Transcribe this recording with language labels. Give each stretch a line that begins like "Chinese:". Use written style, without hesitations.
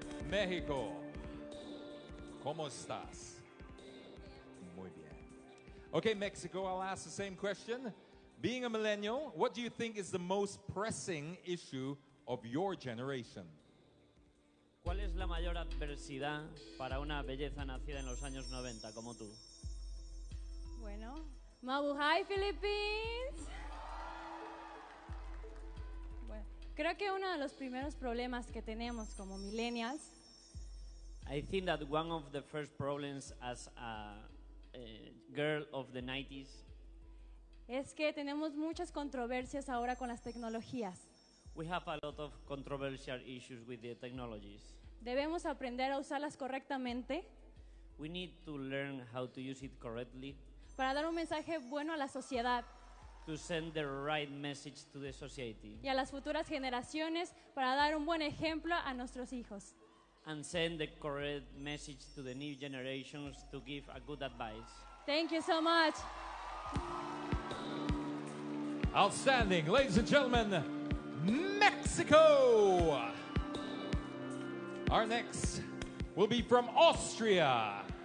Spanish: Mexico, ¿cómo estás? Muy bien.
English: Okay, Mexico, I'll ask the same question. Being a millennial, what do you think is the most pressing issue of your generation?
Spanish: ¿Cuál es la mayor adversidad para una belleza nacida en los años 90 como tú? Bueno, Mabuhay Philippines. Bueno, creo que uno de los primeros problemas que tenemos como millennials
English: I think that one of the first problems as a girl of the 90s
Spanish: es que tenemos muchas controversias ahora con las tecnologías.
English: we have a lot of controversial issues with the technologies.
Spanish: Debemos aprender a usarlas correctamente
English: We need to learn how to use it correctly
Spanish: para dar un mensaje bueno a la sociedad
English: to send the right message to the society
Spanish: y a las futuras generaciones para dar un buen ejemplo a nuestros hijos.
English: and send the correct message to the new generations to give a good advice. Thank you so much. Outstanding. Ladies and gentlemen, Mexico. Our next will be from Austria.